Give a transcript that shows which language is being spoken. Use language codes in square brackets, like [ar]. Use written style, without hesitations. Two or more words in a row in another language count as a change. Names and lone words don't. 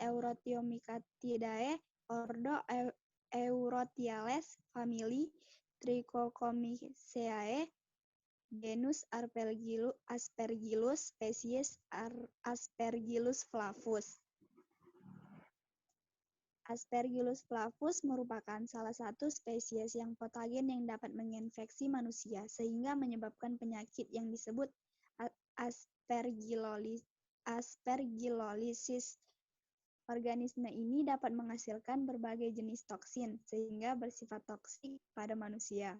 [id] Eurothiomycetidae, ordo Eurothiales, famili Trichocomiceae, genus Aspergillus, spesies Aspergillus flavus. Aspergillus flavus merupakan salah satu spesies yang patogen yang dapat menginfeksi manusia sehingga menyebabkan penyakit yang disebut aspergillosis. Organisme ini dapat menghasilkan berbagai jenis toksin sehingga bersifat toksik pada manusia.